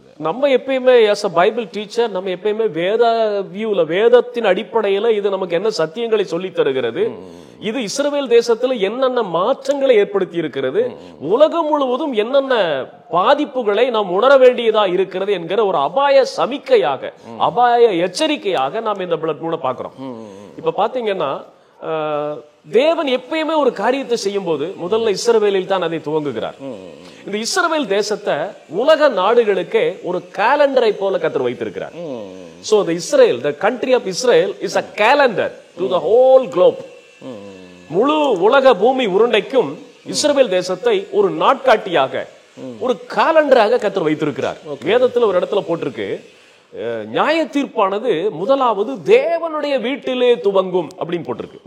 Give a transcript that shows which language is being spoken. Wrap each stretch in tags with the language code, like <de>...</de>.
<ta>நம்ம எப்பயுமே</ta> <en>as a</en> <ta>Bible teacher நம்ம எப்பயுமே வேத வியூல, வேதத்தின் அடிப்படையில இது நமக்கு என்ன சத்தியங்களை சொல்லி தருகிறது, இது இஸ்ரவேல் தேசத்துல என்னென்ன மாற்றங்களை ஏற்படுத்தி இருக்கிறது, உலகம் முழுவதும் என்னென்ன பாதிப்புகளை நாம் உணர வேண்டியதா இருக்கிறது என்கிற ஒரு அபாய சமிக்கையாக, அபாய எச்சரிக்கையாக நாம் இந்த பிளட் மூனை பார்க்கிறோம். இப்ப பாத்தீங்கன்னா தேவன் எப்பயுமே ஒரு காரியத்தை செய்யும் போது முதல்ல இஸ்ரவேலில் தான் அதை துவங்குகிறார். இந்த இஸ்ரவேல் தேசத்தை உலக நாடுகளுக்கே ஒரு காலண்டரை போல கர்த்தர் வைத்திருக்கிறார்.</ta> <en>So the Israel, the country of Israel is a calendar to the whole globe.</en> <ta>முழு உலக பூமி உருண்டைக்கும் இஸ்ரவேல் தேசத்தை ஒரு நாட்காட்டியாக, ஒரு காலண்டராக கர்த்தர் வைத்திருக்கிறார். வேதத்துல ஒரு இடத்துல போட்டிருக்கு, நியாய தீர்ப்பானது முதலாவது தேவனுடைய வீட்டிலே துவங்கும் அப்படின்னு போட்டிருக்கு.</ta>